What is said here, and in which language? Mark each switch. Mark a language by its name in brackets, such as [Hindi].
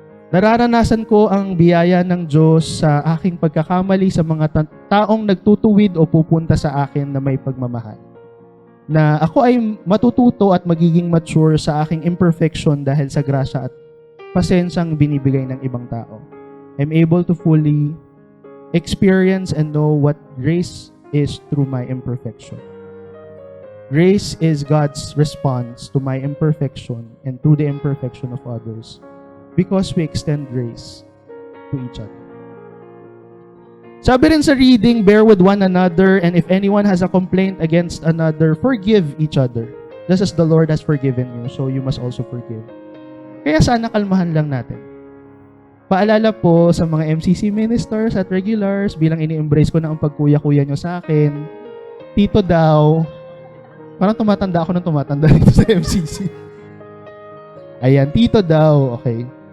[Filipino] Nararanasan ko ang biyaya ng Diyos sa aking pagkakamali sa mga taong nagtutuwid o pupunta sa akin na may pagmamahal. Na ako ay matututo at magiging mature sa aking imperfection dahil sa grasya at pasensyang binibigay ng ibang tao. [English] I'm able to fully experience and know what grace is through my imperfection. Grace is God's response to my imperfection and to the imperfection of others because we extend grace to each other. [Filipino] Sabi rin sa reading, [English] bear with one another, and if anyone has a complaint against another, forgive each other. Just as the Lord has forgiven you, so you must also forgive. [Filipino] Kaya sana kalmahan lang natin. Paalala po sa mga MCC ministers at regulars, bilang ini-embrace ko na ang pagkuya-kuya nyo sa akin, tito daw, parang tumatanda ako ng tumatanda dito sa MCC. Ayan, tito daw, okay.